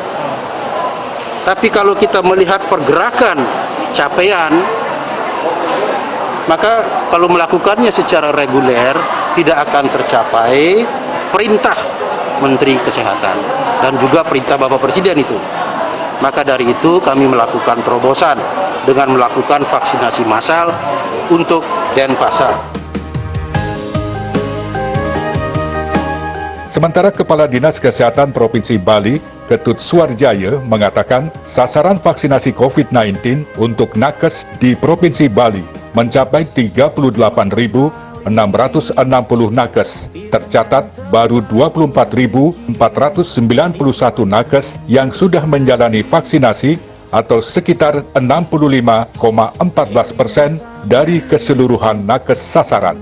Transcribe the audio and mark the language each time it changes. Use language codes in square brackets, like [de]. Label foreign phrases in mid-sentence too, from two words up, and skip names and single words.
[id] Tapi kalau kita melihat pergerakan capaian, maka kalau melakukannya secara reguler tidak akan tercapai perintah Menteri Kesehatan dan juga perintah Bapak Presiden itu. Maka dari itu kami melakukan terobosan dengan melakukan vaksinasi massal untuk Denpasar. Sementara Kepala Dinas Kesehatan Provinsi Bali, Ketut Suarjaya, mengatakan sasaran vaksinasi COVID-19 untuk nakes di Provinsi Bali mencapai 38.600 nakes. Tercatat baru 24.491 nakes yang sudah menjalani vaksinasi atau sekitar 65,14% dari keseluruhan nakes sasaran.